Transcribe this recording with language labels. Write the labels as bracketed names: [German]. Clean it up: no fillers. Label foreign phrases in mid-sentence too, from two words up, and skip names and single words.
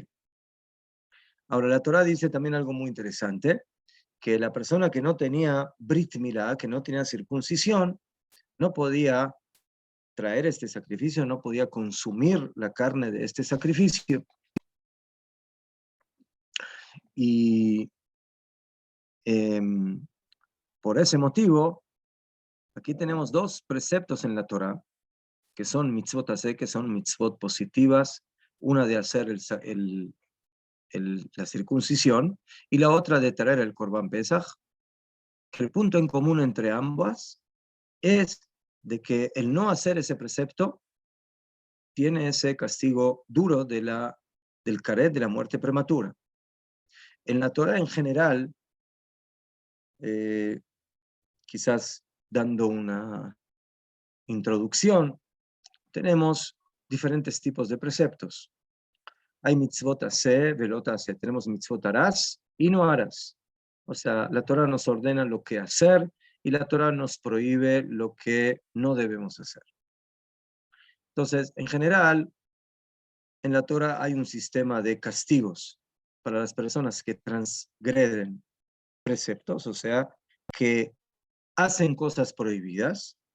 [Spanish] Ahora, la Torah dice también algo muy interesante, que la persona que no tenía [Hebrew] ברית מילה, [Spanish] que no tenía circuncisión, no podía traer este sacrificio, no podía consumir la carne de este sacrificio. Y por ese motivo, aquí tenemos dos preceptos en la Torah, que son [Hebrew] מצוות עשה, [Spanish] que son mitzvot positivas, una de hacer la circuncisión y la otra de traer el [Hebrew] קרבן פסח, [Spanish] que el punto en común entre ambas es de que el no hacer ese precepto tiene ese castigo duro del caret, de la muerte prematura. En la Torah en general, quizás dando una introducción, tenemos diferentes tipos de preceptos. [Hebrew] Hay מצוות עשה, ולא עשה. [Spanish] Tenemos mitzvot harás y no harás. O sea, la Torah nos ordena lo que hacer y la Torah nos prohíbe lo que no debemos hacer. Entonces, en general, en la Torah hay un sistema de castigos para las personas que transgreden preceptos, o sea, que hacen cosas prohibidas.